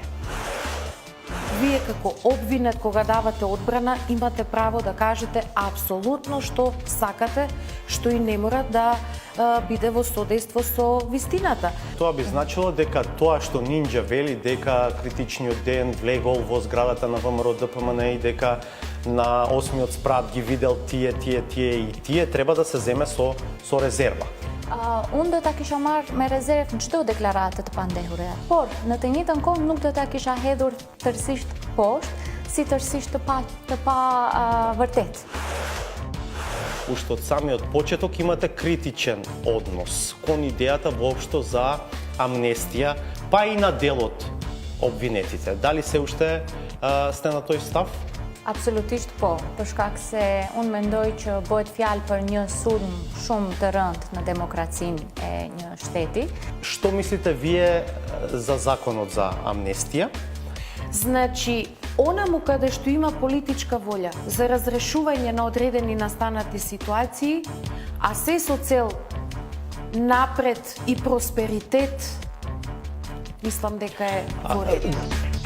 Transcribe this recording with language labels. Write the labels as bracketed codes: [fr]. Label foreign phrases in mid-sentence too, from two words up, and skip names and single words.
[mk] Вие како обвинет, кога давате одбрана, имате право да кажете апсолутно што сакате, што и не мора да биде во содейство со вистината. Тоа би значило дека тоа што Нинџа вели дека критичниот ден влегол во зградата на ВМРО ДПМН и дека на 8-миот спрат ги видел тие и тие треба да се земе со резерва. [sq] Unë do ta kisha marrë me rezervë në çdo deklaratë të pandehur. Por në të njëjtën kohë nuk do ta kisha hedhur tërësisht poshtë, si tërësisht të pa vërtet. [mk] Уште од самиот почеток имате критичен однос кон идејата воопшто за амнестија, па и на делот обвинетите. Дали се уште сте на тој став? [sq] Absolutisht po, për shkak se unë mendoj që bëhet fjalë për një sulm shumë të rëndë në demokracinë e një shteti. [mk] Што мислите вие за законот за амнестија? Значи, онаму каде што има политичка волја за разрешување на одредени настанати ситуации, а се со цел напред и просперитет, мислам дека е во ред.